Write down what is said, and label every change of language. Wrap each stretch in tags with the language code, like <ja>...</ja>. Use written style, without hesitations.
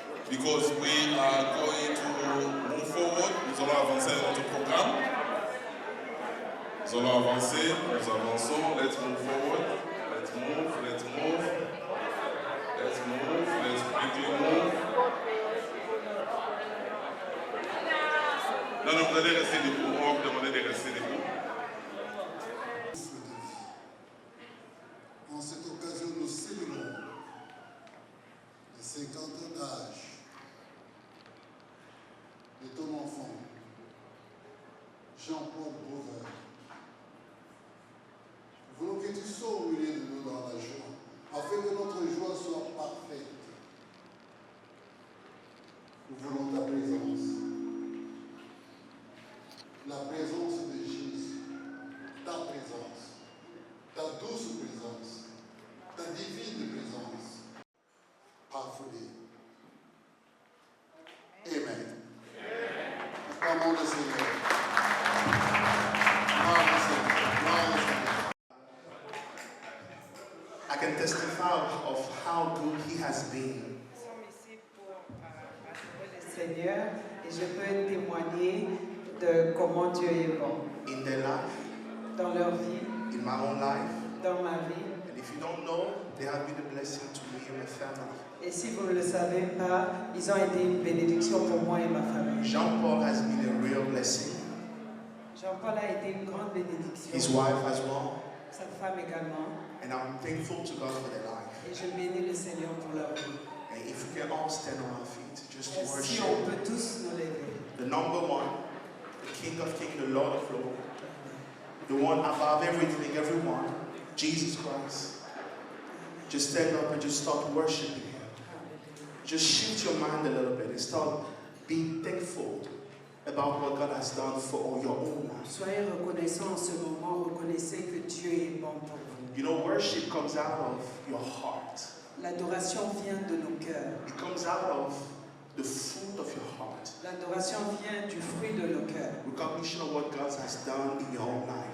<en>because we are going to move forward.</en> <fr>Nous allons avancer dans notre programme. Nous allons avancer, nous avançons.</fr> <en>Let's move forward. Let's move, let's move. Let's move, let's quickly move.</en> <fr>Non, non, vous allez rester debout. On va vous demander de rester debout. En cette occasion, nous célébrons les 50 ans d'âge de ton enfant, Jean-Paul Beauvais. Nous voulons que tu sois au milieu de nous dans la joie, afin que notre joie soit parfaite. Nous voulons ta présence. La présence de Jésus, ta présence, ta douce présence, ta divine présence, parfait. Amen. Acclamons le Seigneur. Gloire au Seigneur. Gloire au Seigneur.</fr> <en>I can testify of how good He has been.</en> <fr>Nous sommes ici pour adorer le Seigneur et je peux témoigner de comment Dieu est bon</fr> <en>In their life,</en> <fr>dans leur vie,</fr> <en>in my own life.</en> <fr>dans ma vie.</fr> <en>And if you don't know, they have been a blessing to me and my family.</en> <fr>Et si vous ne le savez pas, ils ont été une bénédiction pour moi et ma famille.</fr> <en>Jean-Paul has been a real blessing.</en> <fr>Jean-Paul a été une grande bénédiction.</fr> <en>His wife as well.</en> <fr>Sa femme également.</fr> <en>And I'm thankful to God for their life.</en> <fr>Et je bénis le Seigneur pour leur vie.</fr> <en>And if we can all stand on our feet, just to</en> <fr>Et si</fr> <en>worship</en> <fr>on peut tous nous lever.</fr> <en>the number one, the King of Kings, the Lord of Lords, the one above everything, everyone, Jesus Christ. Just stand up and just start worshiping Him. Just shift your mind a little bit and start being thankful about what God has done for your own life.</en> <fr>Soyez reconnaissants en ce moment, reconnaissez que Dieu est bon pour vous.</fr> <en>You know, worship comes out of your heart.</en> <fr>L'adoration vient de nos cœurs.</fr> <en>It comes out of the fruit of your heart.</en> <fr>L'adoration vient du fruit de nos cœurs.</fr> <en>Recognition of what God has done in your own life.</en>